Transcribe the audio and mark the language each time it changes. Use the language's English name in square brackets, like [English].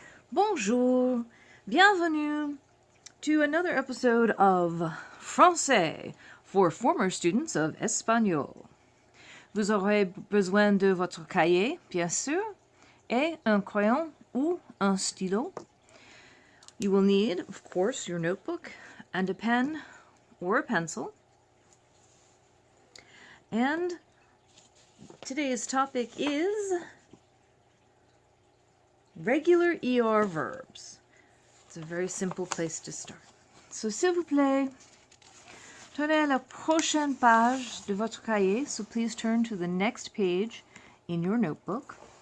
[French] Bonjour, bienvenue [English] to another episode of Français for former students of Espagnol. [French] Vous aurez besoin de votre cahier, bien sûr, et un crayon ou un stylo. [English] You will need, of course, your notebook and a pen or a pencil. And today's topic is regular ER verbs. It's a very simple place to start. [French] So, s'il vous plaît, tournez à la prochaine page de votre cahier. [English] So, please turn to the next page in your notebook.